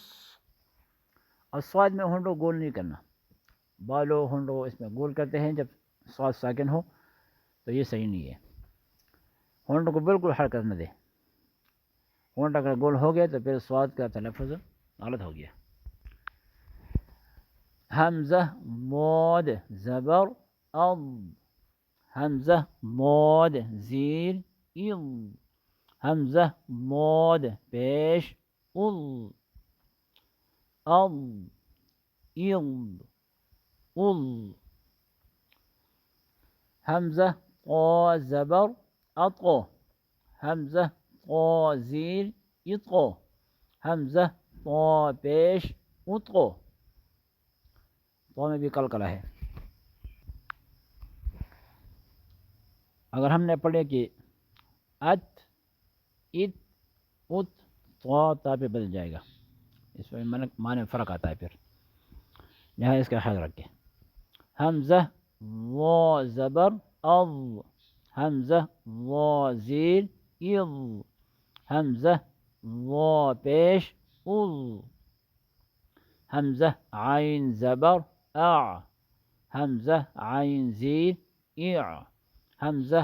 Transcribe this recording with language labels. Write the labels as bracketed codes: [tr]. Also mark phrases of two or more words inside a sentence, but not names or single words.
[ur] اور صاد میں ہونٹوں گول نہیں کرنا، بالو ہونٹوں اس میں گول کرتے ہیں جب صاد ساکن ہو تو یہ صحیح نہیں ہے. ہونٹوں کو بالکل حرکت نہ دے، ہونٹ اگر گول ہو گیا تو پھر صاد کا تلفظ غلط ہو گیا. حمزہ مود زبر اض، حمزہ مود زیر اض، حمزہ مود پیش اض، اض اض اض. حمزہ قا زبر اطو، حمزہ قا زیر اطو، حمزہ قا پیش اطو. تو میں بھی قلقلہ ہے. اگر ہم نے پڑھے کہ ات ات ات تو تا پہ بدل جائے گا، اس میں معنی فرق آتا ہے پھر، لہٰذا اس کا خیال رکھیں. حمزہ وا زبر اض، حمزہ وا زیر اض، حمزہ وا پیش اض، حمزہ عین زبر اع، حمزہ عین زیر اع، حمزہ